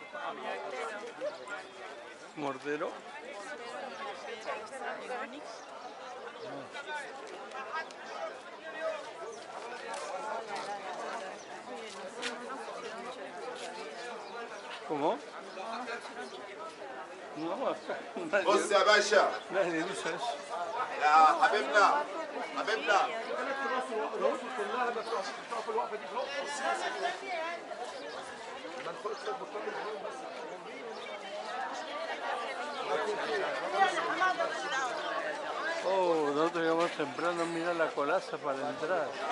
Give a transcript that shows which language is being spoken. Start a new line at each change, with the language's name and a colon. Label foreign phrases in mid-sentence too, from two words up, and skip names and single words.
Spanish: Mortero. ¿Cómo? No, acá
Arabic: بص يا باشا
Spanish: nadie usa eso.
Arabic: يا حبيبنا حبيبنا
Spanish: Oh, nosotros llegamos temprano, mira la colaza para entrar.